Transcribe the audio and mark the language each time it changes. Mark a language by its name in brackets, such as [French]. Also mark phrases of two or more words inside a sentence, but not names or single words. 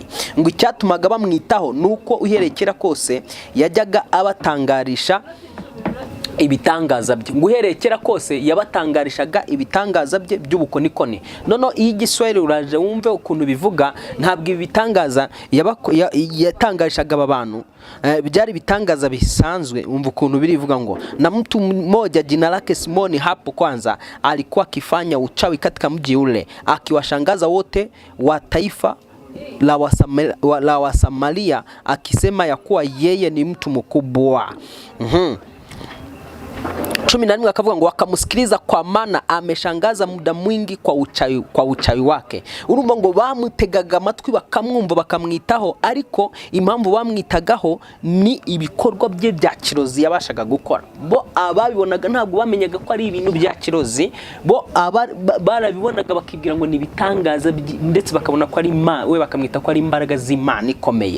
[Kinyarwanda] Ngo icyatumaga bamwitaho nuko uherekera kose yajyaga abatangarisha ibitangaza bye. Nguherekera kose yabatangarishaga ibitangaza bye by'ubukonikoni. Nono iyo Igiswahili uraje wumve ukuntu bivuga, ntabwo ibitangaza yatangarishaga aba bantu byari bitangaza bisanzwe. Umva ukuntu birivuga ngo [Swahili] na mtu mmoja jina lake Simoni hapo kwanza alikuwa akifanya uchawi katika mji ule akiwashangaza wote wa taifa la Wasamaria akisema ya kuwa yeye ni mtu mkubwa. 14 [Kinyarwanda] akavuga ngo [Swahili] wakamusikiliza kwa maana ameshangaza muda mwingi kwa uchawi wake. [Kinyarwanda] Urumva ngo bamutegaga amatwi bakamwumva bakamwitaho, ariko impamvu bamwitagaho ni ibikorwa bye bya kirozi yabashaga gukora. Bo ababibonaga ntabwo bamenyaga ko ari ibintu bya kirozi, bo barabibonaga bakibwira ngo ni bitangaza, ndetse bakabona ko ari Imana, we bakamwita ko ari imbaraga z'Imana ikomeye.